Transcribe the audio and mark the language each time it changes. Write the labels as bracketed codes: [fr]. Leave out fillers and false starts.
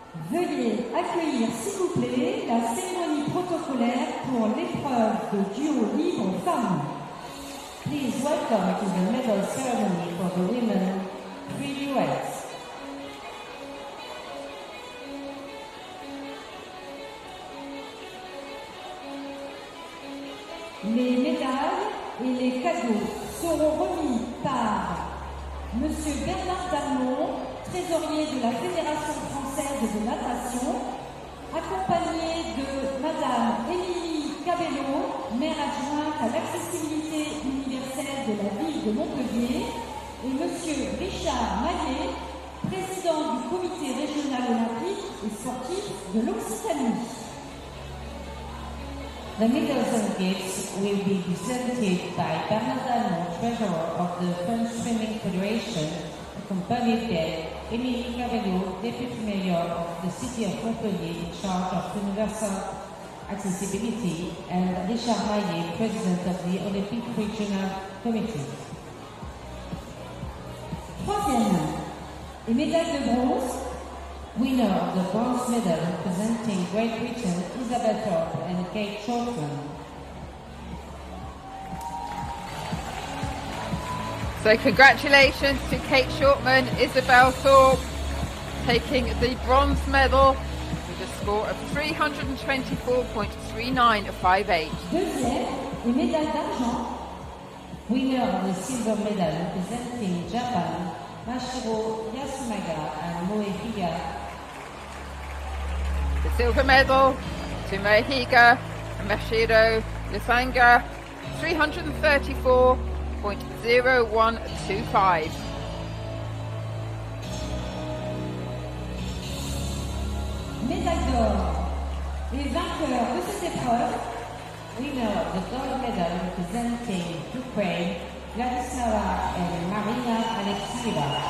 [fr] Veuillez accueillir, s'il vous plaît, la cérémonie protocolaire pour l'épreuve de duo libre femmes. [en] Please welcome to the medal ceremony for the Women Duet. [fr] Les médailles et les cadeaux seront remis par Monsieur Bernard Darmon, trésorier de la Fédération française de natation, accompagné de Madame Émilie Cabello, maire adjointe à l'accessibilité universelle de la ville de Montpellier, et Monsieur Richard Maillet, président du comité régional olympique et sportif de l'Occitanie. [en] The medals and gifts will be presented by Bernard Darmon, treasurer of the French Swimming Federation, accompanied by Émilie Cabello, deputy mayor of the city of Montpellier in charge of universal accessibility, and Richard Maillet, president of the Olympic Regional Committee. [fr] Troisième, les médailles de bronze. [en] Winner of the bronze medal representing Great Britain, Isabel Thorpe and Kate Shortman. So congratulations to Kate Shortman, Isabel Thorpe, taking the bronze medal with a score of 324.3958. [fr] Deuxième, les médailles d'argent. [en] Winner of the silver medal representing Japan, Mashiro Yasunaga and Moe Higa. The silver medal to Mohiga and Mashiro Yasanga, 334.0125. [fr] Médaille d'or. Les vainqueurs de cette épreuve. [en] Winner of the gold medal representing Ukraine, Vladislava and Marina Alexieva.